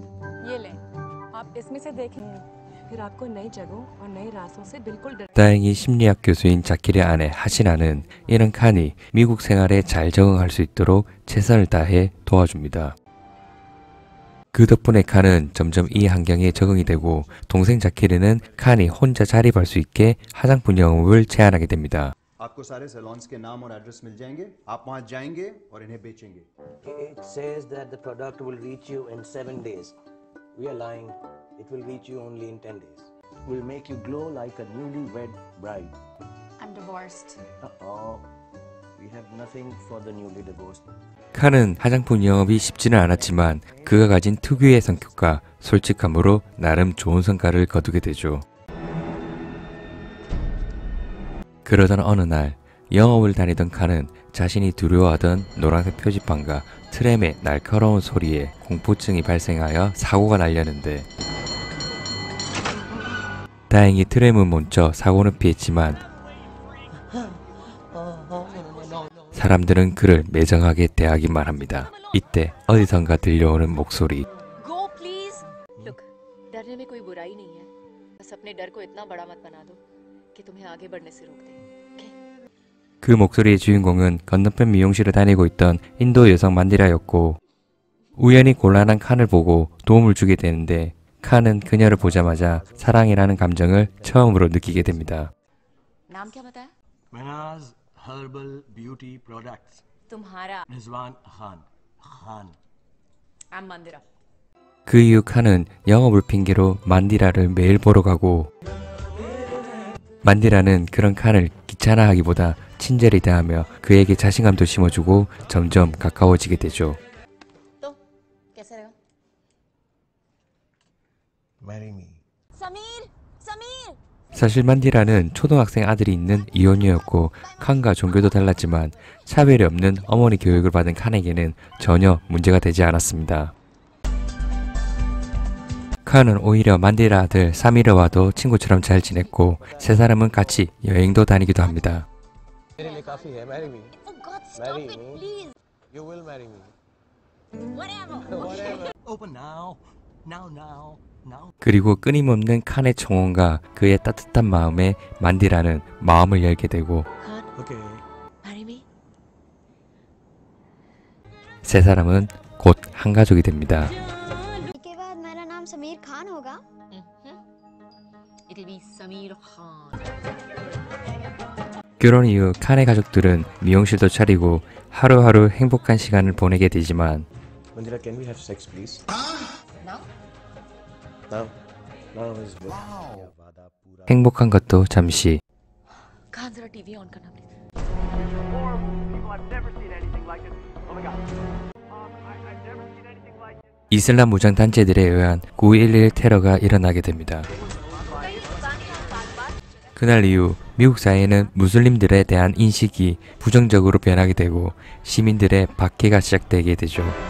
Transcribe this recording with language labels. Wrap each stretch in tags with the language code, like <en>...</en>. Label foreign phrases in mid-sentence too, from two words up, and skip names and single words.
<ko>다행히 심리학 교수인 자키르의 아내 하시나는 이런 칸이 미국 생활에 잘 적응할 수 있도록 최선을 다해 도와줍니다. 그 덕분에 칸은 점점 이 환경에 적응이 되고 동생 자키르는 칸이 혼자 자립할 수 있게 화장품 영업을 제안하게 됩니다.</ko> <en>Will make you glow like a newlywed bride. I'm divorced. We have nothing for the newly divorced.</en> <ko>칸은 화장품 영업이 쉽지는 않았지만 그가 가진 특유의 성격과 솔직함으로 나름 좋은 성과를 거두게 되죠. 그러던 어느 날 영업을 다니던 칸은 자신이 두려워하던 노란색 표지판과 트램의 날카로운 소리에 공포증이 발생하여 사고가 날렸는데 다행히 트램은 멈춰 사고는 피했지만 사람들은 그를 매정하게 대하기만 합니다. 이때 어디선가 들려오는 목소리.</ko> <en>Go please. Look,</en> <hi>डरने में कोई बुराई नहीं है. बस अपने डर को इतना बड़ा मत बना दो कि तुम्हें आगे बढ़ने से रोक दे.</hi> <ko>그 목소리의 주인공은 건너편 미용실을 다니고 있던 인도 여성 만디라였고 우연히 곤란한 칸을 보고 도움을 주게 되는데 칸은 그녀를 보자마자 사랑이라는 감정을 처음으로 느끼게 됩니다.</ko> <hi>नाम क्या बताया?</hi> <en>Manaz Herbal Beauty Products.</en> <hi>तुम्हारा Rizwan Khan. Khan.</hi> <en>I'm मंदिरा.</en> <ko>그 이후 칸은 영업을 핑계로 만디라를 매일 보러 가고 만디라는 그런 칸을 귀찮아하기보다 친절히 대하며 그에게 자신감도 심어주고 점점 가까워지게 되죠.</ko> <hi>तो कैसे रहेगा?</hi> <en>Marry me. समीर, समीर.</en> <ko>사실 만디라는 초등학생 아들이 있는 이혼녀였고 칸과 종교도 달랐지만 차별이 없는 어머니 교육을 받은 칸에게는 전혀 문제가 되지 않았습니다. 칸은 오히려 만디라 아들 사미르와도 친구처럼 잘 지냈고 세 사람은 같이 여행도 다니기도 합니다.</ko> <hi>मेरे लिए काफी है.</hi> <en>Marry me. Oh God, Marry stop it, me. please. You will marry me. Whatever. Whatever. Open now. Now, now, now.</en> <ko>그리고 끊임없는 칸의 청혼과 그의 따뜻한 마음에 만디라는 마음을 열게 되고</ko> <en>खान, Okay. marry me.</en> <ko>세 사람은 곧 한 가족이 됩니다.</ko> <hi>के बाद मेरा नाम समीर खान होगा।</hi> <en>It'll be समीर खान.</en> <ko>결혼 이후 칸의 가족들은 미용실도 차리고 하루하루 행복한 시간을 보내게 되지만</ko> <en>Mandira, can we have sex, please? Now? Now. Now is good.</en> <hi>Wow. वादा पूरा.</hi> <ko>행복한 것도 잠시</ko> <hi>खान जरा</hi> <en>TV on</en> <hi>करना प्लीज.</hi> <ko>이슬람 무장 단체들에 의한 9.11 테러가 일어나게 됩니다. 그날 이후 미국 사회는 무슬림들에 대한 인식이 부정적으로 변하게 되고 시민들의 박해가 시작되게 되죠.</ko>